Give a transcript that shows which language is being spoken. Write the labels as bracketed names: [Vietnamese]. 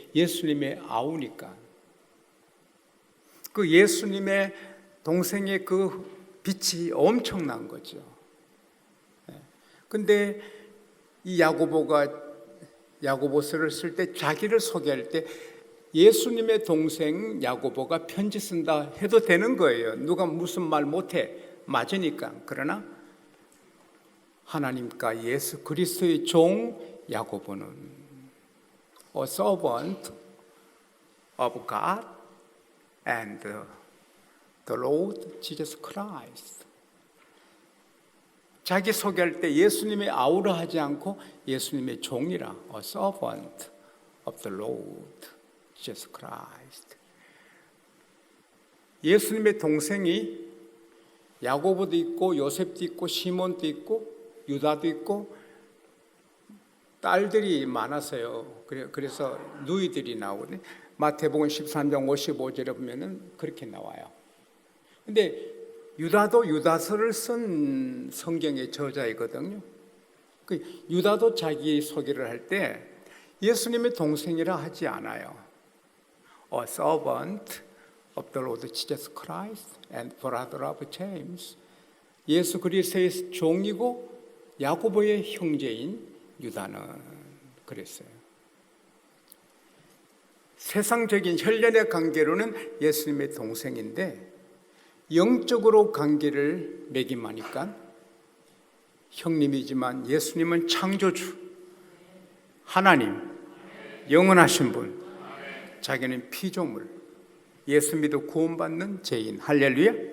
[Korean] 예수님의 아우니까. 그 예수님의 동생의 그 빛이 엄청난 거죠. 근데 이 야고보서를 쓸 때 자기를 소개할 때 예수님의 동생 야고보가 편지 쓴다 해도 되는 거예요. 누가 무슨 말 못해. 맞으니까. 그러나 하나님과 예수 그리스도의 종 야고보는 [English] a servant of God and the Lord Jesus Christ. [Korean] 자기 소개할 때 예수님의 아우라 하지 않고 예수님의 종이라 [English] a servant of the Lord Jesus Christ. [Korean] 예수님의 동생이 야고보도 있고 요셉도 있고 시몬도 있고 유다도 있고 딸들이 많았어요. 그래서 누이들이 나오거든요. 마태복음 13장 55절에 보면은 그렇게 나와요. 근데 유다도 유다서를 쓴 성경의 저자이거든요. 그 유다도 자기 소개를 할 때 예수님의 동생이라 하지 않아요. [English] A servant of the Lord Jesus Christ and brother of James. [Korean] 예수 그리스도의 종이고 야고보의 형제인 유다는 그랬어요. 세상적인 혈연의 관계로는 예수님의 동생인데 영적으로 관계를 맺임하니까 형님이지만 예수님은 창조주, 하나님, 영원하신 분, 자기는 피조물, 예수 믿어 구원받는 죄인. 할렐루야.